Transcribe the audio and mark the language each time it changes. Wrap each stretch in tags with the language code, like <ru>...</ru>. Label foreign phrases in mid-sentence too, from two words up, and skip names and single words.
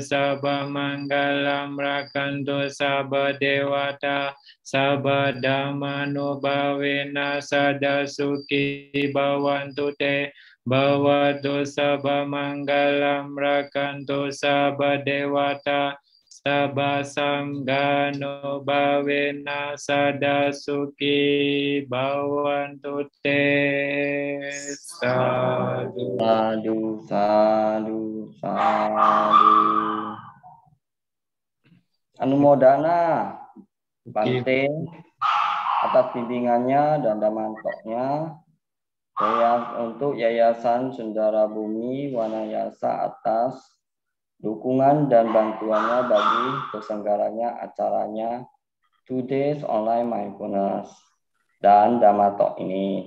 <pi>sabba manggalam rakantu sabba dewata sabba dhamma nubhavena sada suki bhavantu te bhavatu sabba manggalam rakantu sabba dewata sabba sanggano bhavena sada suki bhavantu te. Sadhu. Sadu, sadu, sadu.</pi> <id>Anumodana Bante atas bimbingannya dan damantoknya untuk Yayasan Sundara Bumi Wanayasa atas dukungan dan bantuannya bagi terselenggaranya acaranya Today's Online Mindfulness dan Dhammatalk ini.</id>